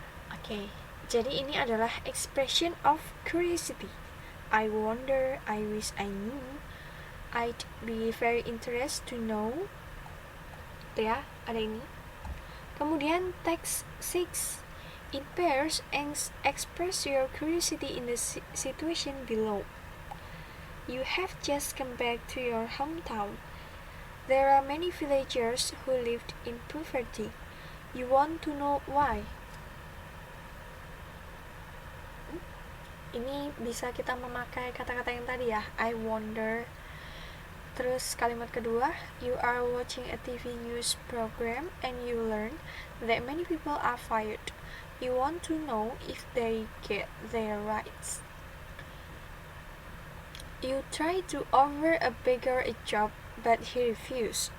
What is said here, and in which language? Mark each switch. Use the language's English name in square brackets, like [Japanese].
[Indonesian] Oke, jadi ini adalah [English] expression of curiosity. I wonder, I wish I knew, I'd be very interested to know. [Indonesian] Itu ya, ada ini. Kemudian [English] text 6. In pairs, express your curiosity in the situation below. You have just come back to your hometown. There are many villagers who lived in poverty. You want to know why. [Indonesian] Ini bisa kita memakai kata-kata yang tadi ya, [English] I wonder. [Indonesian] Terus kalimat kedua, [English] you are watching a TV news program and you learn that many people are fired. You want to know if they get their rights. You try to offer a beggar a job, but he refused.